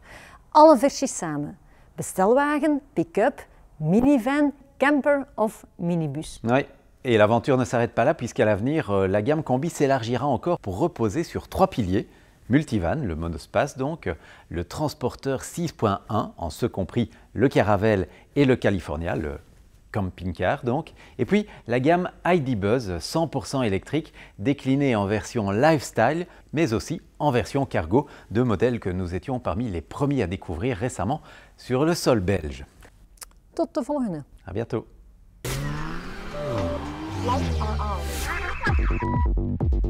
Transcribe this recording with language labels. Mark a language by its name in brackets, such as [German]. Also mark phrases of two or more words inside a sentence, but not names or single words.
[Dutch] Alle versies samen. Bestelwagen, pick-up, minivan, camper of minibus. [French] Oui, et l'aventure ne s'arrête pas là puisqu'à l'avenir, la gamme combi s'élargira encore pour reposer sur 3 piliers. Multivan, le monospace donc, le transporteur 6.1, en ce compris le Caravelle et le California, le camping-car donc, et puis la gamme ID Buzz 100% électrique déclinée en version lifestyle mais aussi en version cargo, 2 modèles que nous étions parmi les premiers à découvrir récemment sur le sol belge. [Dutch] Tot de volgende. [French] À bientôt. [English] Lights are on.